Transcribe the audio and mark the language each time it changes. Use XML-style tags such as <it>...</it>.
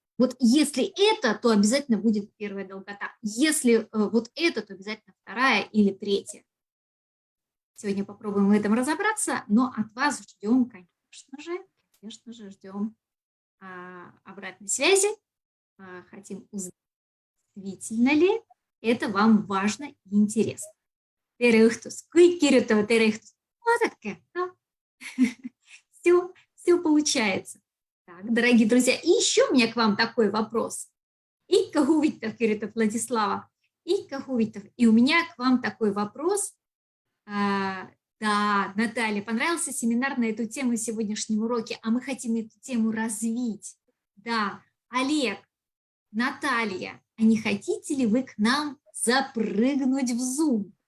<ru>Вот если это, то обязательно будет первая долгота. Если вот это, то обязательно вторая или третья. Сегодня попробуем в этом разобраться, но от вас ждем, конечно же, ждем обратной связи. Хотим узнать, действительно ли это вам важно и интересно.</ru> <et>Tere õhtust, kõik kirjutavad tere õhtust. Vaadake, no.</et> <ru>Все получается. Так, дорогие друзья, и еще у меня к вам такой вопрос.</ru> <et>Ikka huvitav, kirjutab Владислава. Ikka huvitav.</et> <ru>И у меня к вам такой вопрос. Да, Наталья, понравился семинар на эту тему в сегодняшнем уроке, а мы хотим эту тему развить. Да, Олег, Наталья, а не хотите ли вы к нам запрыгнуть в Zoom?</ru>